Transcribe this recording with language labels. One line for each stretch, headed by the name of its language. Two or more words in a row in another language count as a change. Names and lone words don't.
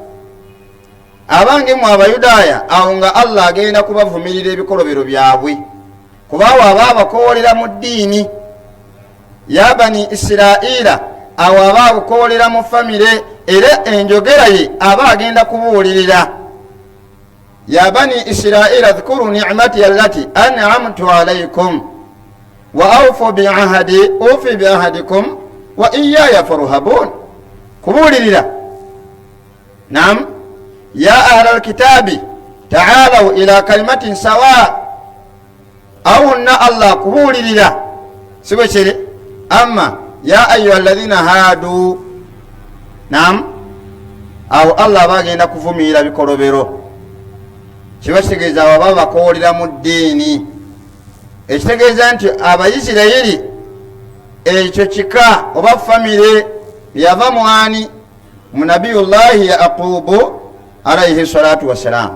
Ganda: Abange mmwe Abayudaaya, awo nga Allah agenda kubavumirira ebikolobero byabwe, kubaawo aba abakoolera mu ddiini.
Arabic: يا بني إسرائيل,
Ganda: awo aba abakoolera mu famire, era enjogera ye aba agenda kubuulirira.
Arabic: يا بني إسرائيل اذكروا نعمتي التي أنعمت عليكم وأوفوا بعهدي أوف بعهدكم وإياي فارهبون.
Ganda: Kubuulirira. Naam.
Arabic: يا أهل الكتاب تعالوا إلى كلمة سواء.
Ganda: Awunna Allah kubuulirira sibe kiri.
Arabic: أما يا أيها الذين هادوا,
Ganda: naam, awo Allah bagenda kuvumirira bikolobero. Kiba kitegeeza baba bakoolera mu ddiini. Ekitegeeza nti Abayisirayiri ekyo kika oba famire yava mwani mu Nabiyullahi Yaqubu
Arabic: عليه الصلاة والسلام.